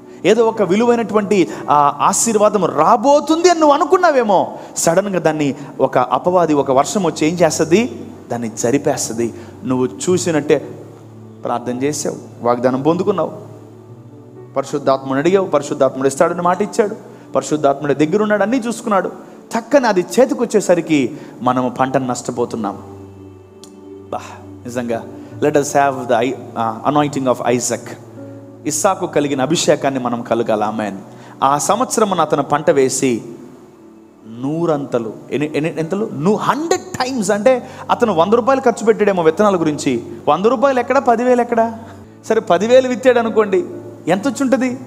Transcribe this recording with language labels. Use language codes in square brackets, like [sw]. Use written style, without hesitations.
[te] ఏదో ఒక విలువైనటువంటి ఆ ఆశీర్వాదం రాబోతుంది అని నువ్వు అనుకున్నావేమో, సడన్గా దాన్ని ఒక అపవాది, ఒక వర్షం వచ్చి ఏం చేస్తుంది, దాన్ని జరిపేస్తుంది. నువ్వు చూసినట్టే ప్రార్థన చేసావు, వాగ్దానం పొందుకున్నావు, పరిశుద్ధాత్ముడు అడిగావు, పరిశుద్ధాత్ముడు ఇస్తాడని మాట ఇచ్చాడు, పరిశుద్ధాత్ముడి దగ్గర ఉన్నాడు, అన్నీ చూసుకున్నాడు. చక్కని అది చేతికి వచ్చేసరికి మనము పంటను నష్టపోతున్నాం. [en] నిజంగా let us have the anointing of Isaac. [te] ఇస్సాకు కలిగిన అభిషేకాన్ని మనం కలగాలి. ఆమేన్. ఆ సంవత్సరం అతను పంట వేసి 100 అంతలు, ఎంతలు 100 times, అంటే అతను 100 రూపాయలు ఖర్చు పెట్టాడేమో విత్తనాల గురించి. 100 రూపాయలు ఎక్కడ, 10,000 ఎక్కడ? సరే 10,000 విత్తాడు అనుకోండి, ఎంత వచ్చి ఉంటుంది?